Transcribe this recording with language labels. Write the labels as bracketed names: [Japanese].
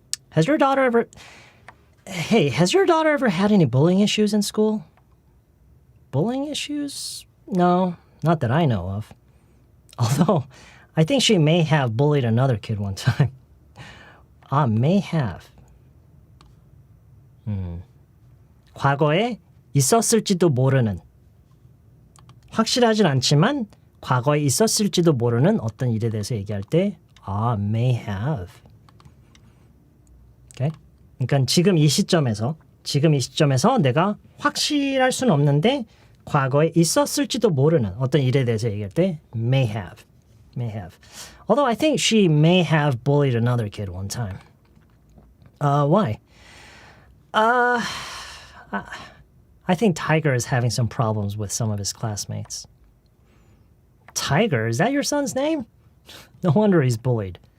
[English] Has your daughter ever had any bullying issues in school? Bullying issues? No, not that I know of. Although, I think she may have bullied another kid one time. May have. [Korean] 과거에 있었을지도 모르는 확실하진 않지만 과거에 있었을지도 모르는 어떤 일에 대해서 얘기할 때 [English] may have. Okay? [Korean] 그러니까 지금 이 시점에서 내가 확실할 수는 없는데 과거에 있었을지도 모르는 어떤 일에 대해서 얘기할 때 [English] may have. Although I think she may have bullied another kid one time. Why? I think Tiger is having some problems with some of his classmates. Tiger? Is that your son's name? No wonder he's bullied.